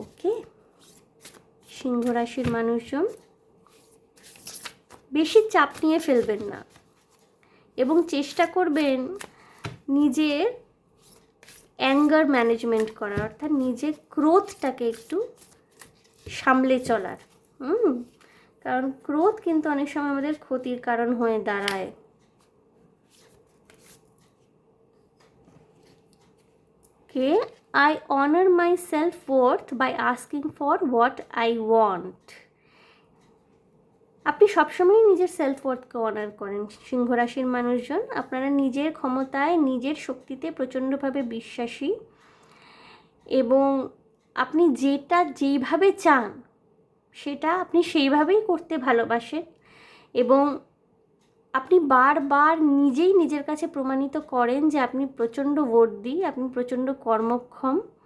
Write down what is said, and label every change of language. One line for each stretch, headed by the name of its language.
Bangla: ওকে, সিংহ রাশির মানুষজন বেশি চাপ নিয়ে ফেলবেন না, এবং চেষ্টা করবেন নিজের অ্যাঙ্গার ম্যানেজমেন্ট করার, অর্থাৎ নিজের ক্রোধটাকে একটু সামলে চলার। কারণ ক্রোধ কিন্তু অনেক সময় আমাদের ক্ষতির কারণ হয়ে দাঁড়ায়।
English: Okay, I honor my self-worth by asking for what I want.
Bangla: আপনি সবসময় নিজের সেলফওয়ার্থকে অনার করেন সিংহ রাশির মানুষজন। আপনারা নিজের ক্ষমতায়, নিজের শক্তিতে প্রচণ্ডভাবে বিশ্বাসী, এবং আপনি যেটা যেইভাবে চান সেটা আপনি সেইভাবেই করতে ভালোবাসেন, এবং আপনি বারবার নিজেই নিজের কাছে প্রমাণিত করেন যে আপনি প্রচণ্ড বর্দি, আপনি প্রচণ্ড কর্মক্ষম।